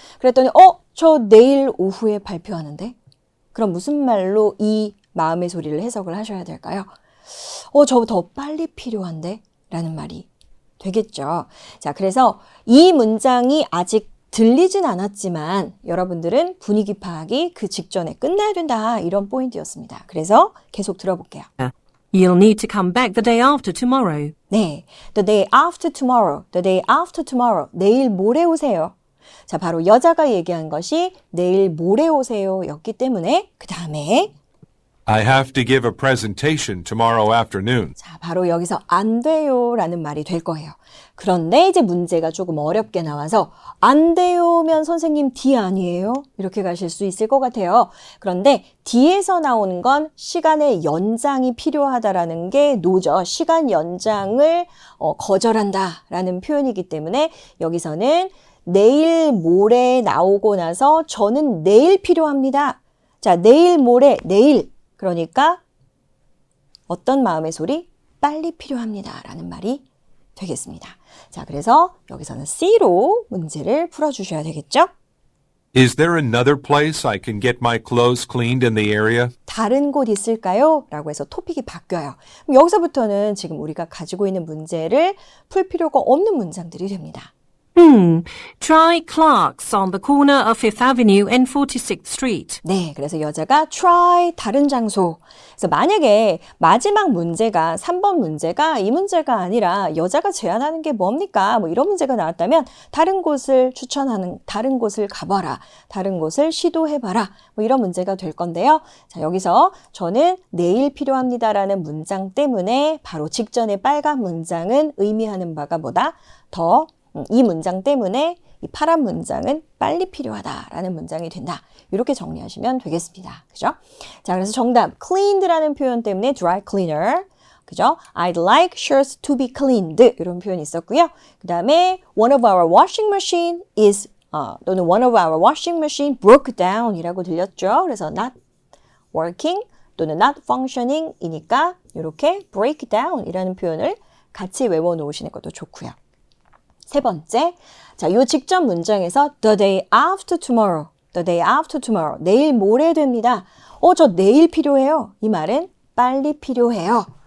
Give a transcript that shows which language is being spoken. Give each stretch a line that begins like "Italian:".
Korean: 그랬더니 저 내일 오후에 발표하는데? 그럼 무슨 말로 이 마음의 소리를 해석을 하셔야 될까요? 저 더 빨리 필요한데? 라는 말이 되겠죠. 자, 그래서 이 문장이 아직 들리진 않았지만 여러분들은 분위기 파악이 그 직전에 끝나야 된다. 이런 포인트였습니다. 그래서 계속 들어볼게요.
English: You'll need to come back the day after tomorrow. 네, the day after tomorrow, the day after tomorrow,
Korean: 내일 모레 오세요. 자, 바로 여자가 얘기한 것이 내일 모레 오세요 였기 때문에 그 다음에
English: I have to give a presentation tomorrow afternoon.
Korean: 자, 바로 여기서 안 돼요 라는 말이 될 거예요. 그런데 이제 문제가 조금 어렵게 나와서 안 돼요면 선생님 D 아니에요? 이렇게 가실 수 있을 것 같아요. 그런데 D에서 나오는 건 시간의 연장이 필요하다라는 게 노죠. 시간 연장을 거절한다 라는 표현이기 때문에 여기서는 내일 모레 나오고 나서 저는 내일 필요합니다. 자, 내일 모레 내일 그러니까 어떤 마음의 소리? 빨리 필요합니다. 라는 말이 되겠습니다. 자, 그래서 여기서는 C로 문제를 풀어주셔야 되겠죠?
English: Is there another place I can get my clothes cleaned in the area?
Korean: 다른 곳 있을까요? 라고 해서 토픽이 바뀌어요. 그럼 여기서부터는 지금 우리가 가지고 있는 문제를 풀 필요가 없는 문장들이 됩니다.
English: Try Clark's on the corner of Fifth Avenue and 46th Street.
Korean: 네, 그래서 여자가 try 다른 장소. 그래서 만약에 마지막 문제가 3번 문제가 이 문제가 아니라 여자가 제안하는 게 뭡니까? 뭐 이런 문제가 나왔다면 다른 곳을 추천하는 다른 곳을 가봐라. 다른 곳을 시도해봐라. 뭐 이런 문제가 될 건데요. 자, 여기서 저는 내일 필요합니다라는 문장 때문에 바로 직전의 빨간 문장은 의미하는 바가 뭐다? 이 문장 때문에 이 파란 문장은 빨리 필요하다라는 문장이 된다. 이렇게 정리하시면 되겠습니다. 그죠? 자, 그래서 정답 cleaned라는 표현 때문에 dry cleaner. 그죠?
English: I'd like shirts to be cleaned.
Korean: 이런 표현이 있었고요. 그 다음에
English: one of our washing machine is
Korean: 또는
English: one of our washing machine broke down
Korean: 이라고 들렸죠. 그래서
English: not working
Korean: 또는 not functioning이니까 이렇게 break down이라는 표현을 같이 외워놓으시는 것도 좋고요. 세 번째, 자, 요 직전 문장에서
English: the day after tomorrow,
Korean: the day after tomorrow, 내일 모레 됩니다. 저 내일 필요해요. 이 말은 빨리 필요해요.